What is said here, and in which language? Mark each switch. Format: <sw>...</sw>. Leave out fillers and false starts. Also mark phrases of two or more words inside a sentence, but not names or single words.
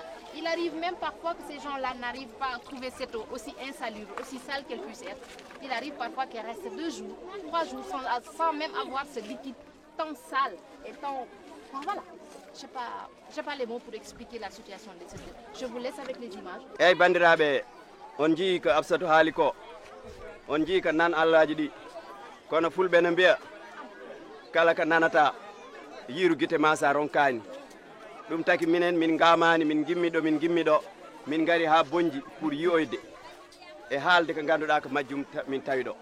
<fr>Il arrive même parfois que ces gens-là n'arrivent pas à trouver cette eau aussi insalubre, aussi sale qu'elle puisse être. Il arrive parfois qu'elle reste 2 jours, 3 jours sans même avoir ce liquide tant sale et tant... Enfin, voilà. Je n'ai pas les mots pour expliquer la situation de cette. Je vous laisse avec les images.</fr> <ff>Hey bandiraɓe, on jii ko Absatou haali ko, on jii ko nan Allaji ɗi, kono fulɓe no mbiya kala ko nanata yiiru guite ma sa ronkani. Ɗum taki minen min gamani min gimmi ɗo min gari ha Boñji pour yiyoyde e haalde ko ganduɗa ko majjum min tawi ɗo.</ff>